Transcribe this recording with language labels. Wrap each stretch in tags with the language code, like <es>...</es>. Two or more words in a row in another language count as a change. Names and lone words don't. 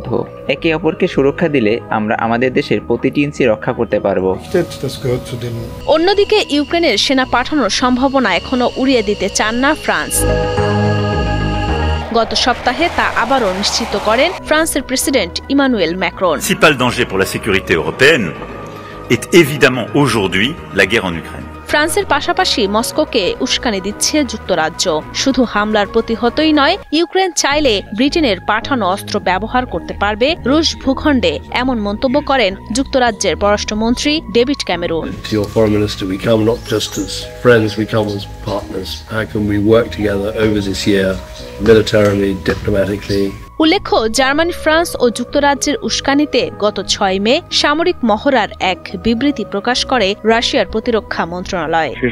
<bn>একে অপরকে সুরক্ষা দিলে আমরা আমাদের দেশের প্রতিটি ইঞ্চি রক্ষা করতে পারবো। অন্যদিকে ইউক্রেনের সেনা পাঠানোর সম্ভাবনা এখনো উড়িয়ে দিতে চান না ফ্রান্স। গত সপ্তাহে তা আবারও নিশ্চিত করেন ফ্রান্সের প্রেসিডেন্ট ইমানুয়েল ম্যাক্রন।</bn> <fr>Le principal danger pour la sécurité européenne est évidemment aujourd'hui la guerre en Ukraine.</fr> <bn>ফ্রান্সের পাশাপাশি মস্কোকে উস্কানি দিচ্ছে যুক্তরাজ্য। শুধু হামলার প্রতিহতই নয়, ইউক্রেন চাইলে ব্রিটেনের পাঠানো অস্ত্র ব্যবহার করতে পারবে রুশ ভূখণ্ডে, এমন মন্তব্য করেন যুক্তরাজ্যের পররাষ্ট্রমন্ত্রী ডেভিড ক্যামেরুন। উল্লেখ্য, জার্মানি, ফ্রান্স ও যুক্তরাজ্যের উস্কানিতে গত 6 মে সামরিক মহড়ার এক বিবৃতি প্রকাশ করে রাশিয়ার প্রতিরক্ষা মন্ত্রণালয়।</bn>